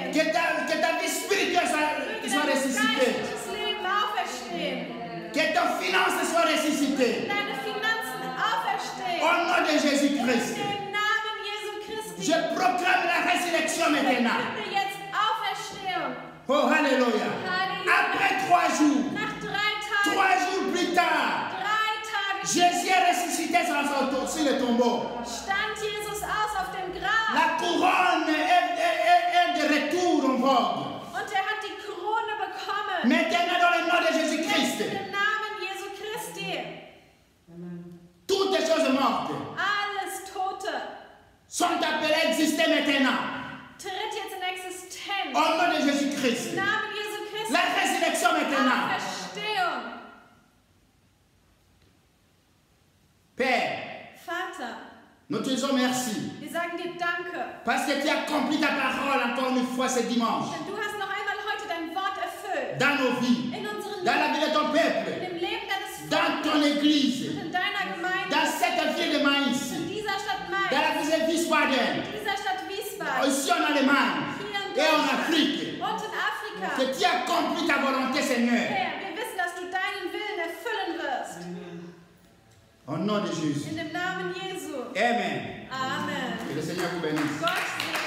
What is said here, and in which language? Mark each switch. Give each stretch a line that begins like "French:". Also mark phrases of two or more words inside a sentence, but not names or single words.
French: Que ta vie spirituelle
German: Möge
French: soit
German: dein
French: ressuscitée.
German: geistliches Leben auferstehen.
French: Que tes finances soient ressuscitées.
German: Deine Finanzen auferstehen.
French: Au nom de Jésus-Christ,
German: Im Namen Jesu Christi.
French: je proclame la résurrection maintenant.
German: Verkünde jetzt Auferstehung.
French: Oh, Alléluia. Après 3 jours,
German: Nach 3 Tagen,
French: 3 jours plus tard,
German: 3 Tage
French: Jésus est ressuscité sur le tombeau.
German: stand Jesus aus auf dem Grab.
French: La couronne est de retour en vogue.
German: Und er hat die Krone bekommen.
French: Maintenant, dans le nom de
German: Jetzt
French: Jésus-Christ,
German: im Namen Jesu Christi.
French: toutes les choses mortes
German: Alles Tote
French: sont appelées à exister maintenant.
German: tritt jetzt in Existenz.
French: Au nom de Jésus-Christ.
German: Im Namen Jesu Christi.
French: La résurrection maintenant.
German: Auferstehung.
French: Père,
German: Vater,
French: nous te disons merci.
German: wir sagen dir Danke.
French: Parce que tu as accompli ta parole encore une fois ce dimanche.
German: Denn du hast noch einmal heute dein Wort erfüllt.
French: Dans nos vies,
German: In unserem
French: dans la
German: Leben,
French: vie de ton
German: in
French: peuple,
German: dem Leben deines
French: dans ton
German: Volkes,
French: église,
German: in deiner Gemeinde,
French: dans cette ville de Maïs,
German: in dieser Stadt
French: dans
German: Mainz,
French: la ville de Wiesbaden,
German: in dieser Stadt Wiesbaden,
French: ici en Allemagne
German: hier in
French: et en
German: Deutschland
French: Afrique.
German: und in Afrika.
French: Que tu as accompli ta volonté, Seigneur.
German: Herr, wir wissen, dass du deinen Willen erfüllen wirst.
French: Au nom de Jésus.
German: In dem Namen Jesu.
French: Amen.
German: Amen.
French: Que le Seigneur vous bénisse.
German: Gott